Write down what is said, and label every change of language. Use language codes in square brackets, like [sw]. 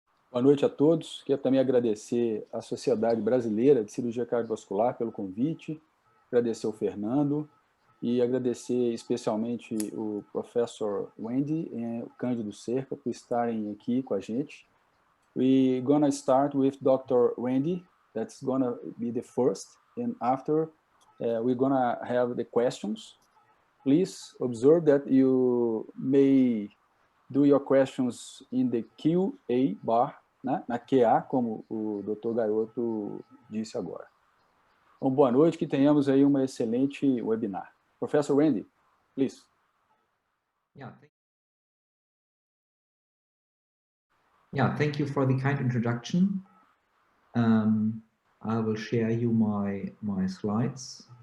[pt] Boa noite a todos. Quero também agradecer à Sociedade Brasileira de Cirurgia Cardiovascular pelo convite, agradecer ao Fernando e agradecer especialmente o professor Wendy e o Cândido Cerca por estarem aqui com a gente. [en] We're gonna start with Dr. Wendy. That's gonna be the first, and after we're gonna have the questions. Please observe that you may do your questions in the Q&A bar, né? [pt] Na QA, como o Dr. Gaiotto disse agora. Então, boa noite, que tenhamos aí uma excelente webinar. [en] Professor Wendy, please. Thank you for the kind introduction. I will share you my slides.